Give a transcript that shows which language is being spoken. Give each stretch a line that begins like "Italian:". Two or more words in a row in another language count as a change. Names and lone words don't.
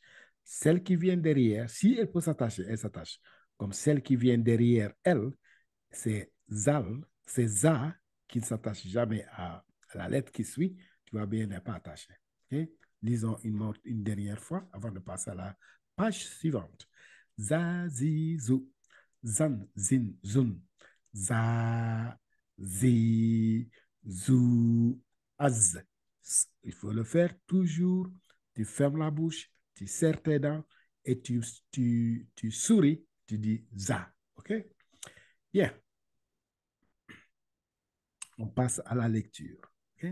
French: Celle qui vient derrière, si elle peut s'attacher, elle s'attache. Comme celle qui vient derrière elle, c'est Zal, c'est Za qui ne s'attache jamais à la lettre qui suit. Tu vois bien, elle n'est pas attachée. Okay? Lisons une dernière fois avant de passer à la page suivante. Za, zi, zou, zan, zin, zun, za, zi, zou, az. Il faut le faire toujours. Tu fermes la bouche, tu serres tes dents et tu souris, tu dis za. OK? Bien. On passe à la lecture. Okay?